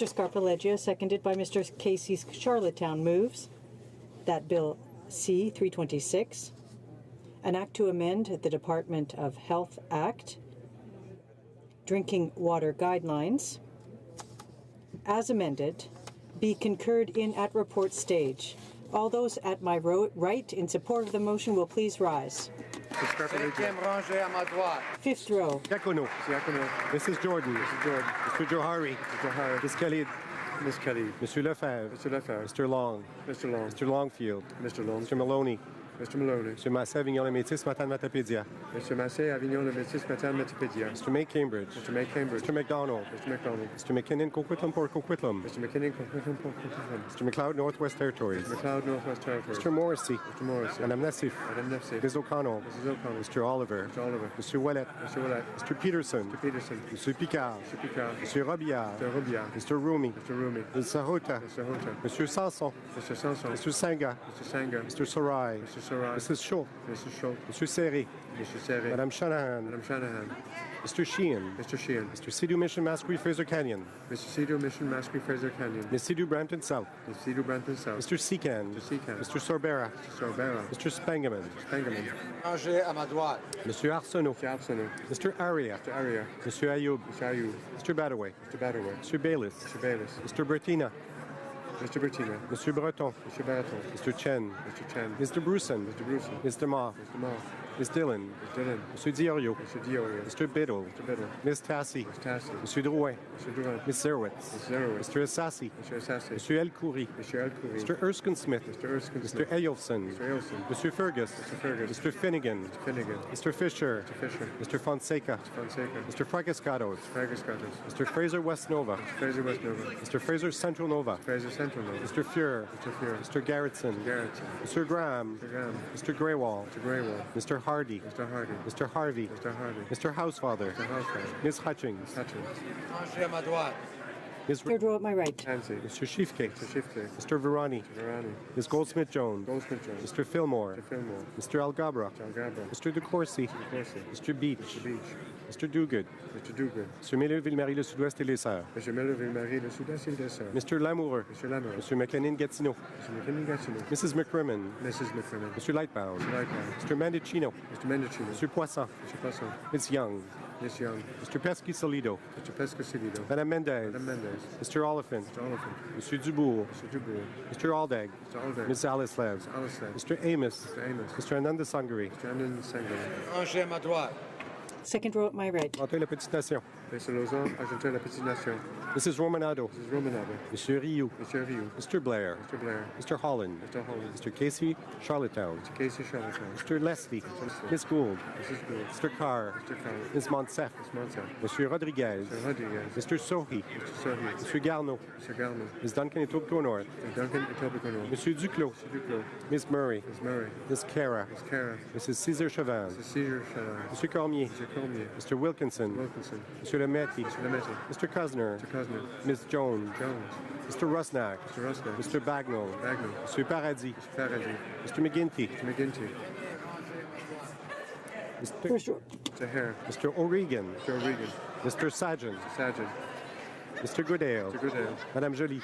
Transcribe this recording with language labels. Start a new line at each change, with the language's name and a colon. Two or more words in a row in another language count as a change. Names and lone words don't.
English: Scarpaleggia, seconded by Mr. Casey Charlottetown, moves that Bill C-326, an act to amend the Department of Health Act, Drinking Water Guidelines, as amended, be concurred in at report stage. All those at my right in support of the motion will please rise.
French: Cinquième rangée à ma droite.
English: Fifth row. Diacono. Diacono. Mrs. Jordan. Mrs. Jordan. Mr. Johari. Mr. Johari. Ms. Kelly. Miss Kelly. Mr. Lefebvre. Mr. Lefebvre. Mr. Long. Mr. Long. Mr. Longfield. Mr. Long. Mr. Maloney. Mr. Maloney. Mr. Massé, Avignon-le-Métis, Matane-Matapédia. Mr. Massé, Avignon-le-Métis, Matane-Matapédia. Mr. May Cambridge. Mr. May Cambridge. Mr. McDonald. Mr. McDonald. Mr. McKinnon, Coquitlam, Port Coquitlam. Mr. McKinnon, Coquitlam. Mr. McLeod, Northwest Territories. Mr. McLeod, Northwest Territories. Mr. Morrissey. Mr. Morrissey. Madame Nassif. Madame Nassif. Ms. O'Connell. Mrs. O'Connell. Mr. Oliver. Mr. Oliver. Mr. Ouellet. Mr. Ouellet. Mr. Peterson. Mr. Peterson. Mr. Picard. Mr. Picard. Mr. Robillard. Mr. Robillard. Mr. Rumi. Mr. Rumi. Mr. Sahota. Mr. Hunter. Mr. Sanson. Mr. Sanson. Mr. Sanga. Mr. Sanger. Mr. Sarai. Mr. Sarai. Mrs. Shaw. Mrs. Schultz. Mr. Serry. Mr. Serry. Madame Shanahan. Madame Shanahan. Mr. Sheehan. Mr. Sheehan. Mr. Sidhu Mission, Masquerade, Fraser Canyon. Mr. Cedar Mission, Masquerade, Fraser Canyon. Ms. Sidhu, Brampton South. Ms. Cedar, Brampton South. Mr. Secan. Mr. Secan. Mr. Sorbera. Mr. Sorbera. Mr. Spangaman. Mr. Spangaman.
French: Ranger à ma droite.
English: Mr. Arsenault. Mr. Arsenault. Mr. Aria. Mr. Aria. Mr. Ayoub. Mr. Ayoub. Mr. Badaway. Mr. Badaway. Mr. Bayliss. Mr. Bayliss. Mr. Bertina. Mr. Bertina. Mr. Breton. Mr. Breton. Mr. Chen. Mr. Chen. Mr. Bruson. Mr. Bruson. Mr. Ma. Mr. Ma. Ms. Dillon. Mr. Dillon. Mr. Diorio. Mr. Diorio. Mr. Biddle. Mr. Biddle. Ms. Tassi. Mr. Tassi. Mr. Drouin. Mr. Drouin. Ms. Zerwitz. Ms. Zerowitz. Mr. Assassi. Mr. Assassi. Mr. El Khoury. Mr. El Khoury. Mr. Erskine Smith. Mr. Erskine Mr. Smith. Eyolfson. Mr. Eyolfson. Mr. Fergus. Mr. Fergus. Mr. Finnegan. Mr. Finnegan. Mr. Fisher. Mr. Fisher. Mr. Fonseca. Mr. Fonseca. Mr. Fracascados. Fergus Cartos. Mr. Fraser West Nova. Mr. Fraser West Nova. Mr. Fraser Central Nova. Fraser Central Nova. Mr. Fuhrer. Mr. Fuhrer. Mr. Garrettson. Garrettson. Mr. Graham. Mr. Graham. Mr. Greywall. Mr. Greywall. Mr. Hardy. Mr. Hardy. Mr. Harvey. Mr. Hardy. Mr. Housefather. Mr. Housefather. Ms. Hutchings. Hutchins.
French: Ranger à ma droite.
English: Ms. Third row at my right. Nancy. Mr. Schiefke. Mr. Shifty. Mr. Verani. Mr. Verani. Ms. Goldsmith-Jones. Goldsmith Jones. Mr. Fillmore. Mr. Fillmore. Mr. Algabra. Mr. Algabra. Mr. DeCourcy. Mr. Corsi. Mr. Beach. Mr. Beach. Mr. Duguid. Mr. Duguid. Mr. Miller, Ville-Marie, le Sud-Ouest et les Sœurs. Mr. Miller, Ville-Marie, le Sud-Est et le Sud. Mr. Lamoureux. Mr. Lamoureux. Mr. McLennan, Gatineau. Mr. McKinnon Gatineau. Mrs. McCrimmon. Mrs. McCrimmon. Mr. Lightbound. Mr. Lightbound. Mr. Mendicino. Mr. Mendocino. Mr. Poisson. Mr. Poisson. Ms. Young. Miss Young. Mr. Pesky-Solido. Mr. Pesco-Cedido. Madame Mendez. Madame Mendez. Mr. Oliphant. Mr. Oliphant. Mr. Dubourg. Mr. Dubourg. Mr. Aldag. Mr. Aldag. Ms. Alice-Lev. Mr. Alice-Lev. Mr. Amos. Mr. Amos. Mr. Ananda Sangari. Mr. Anand Sangari.
French: Ranger à ma droite.
English: Second row at my right. Anteuil, la Petite Nation. Mr. Lausanne, Argenteuil, la Petite Nation. Mrs. Romanado. Mrs. Romanado. Monsieur Rioux. Mr. Rioux. Mr. Blair. Mr. Blair. Mr. Holland. Mr. Holland. Mr. Casey, Charlottetown. Mr. Casey, Charlottetown. Mr. Leslie. Leslie. Miss Gould. Mrs. Gould. Mr. Carr. Mr. Carr. Ms. Monsef. Ms. Monsef. Monsieur Rodriguez. Mr. Rodriguez. Mr. Sohi. Mr. Sohi. Mr. Garneau. Mr. Garneau. Ms. Duncan Etobicoke North. Mr. Duncan Etobicoke. Monsieur Duclos. Mr. Duclos. Ms. Murray. Ms. Murray. Ms. Cara. Ms. Cara. Mrs. Cesar Chavan. Mr. Caesar Chavan. Mr. Cormier. Mr. Cormier. Mr. Wilkinson. Wilkinson. Mr. Lametti. Mr. Lametti. Mr. Cosner. Mr. Cosner. Ms. Jones. Jones. Mr. Rusnak. Mr. Rosner. Mr. Bagnall. Bagnall. Mr. Paradis. Mr. Paradis. Mr. McGinty. Mr. McGinty. First row. Mr. Hare. Mr. O'Regan. Mr. O'Regan. Mr. Sargent. Mr. Sargent. Mr. Goodale. Mr. Goodale. Madame Joly.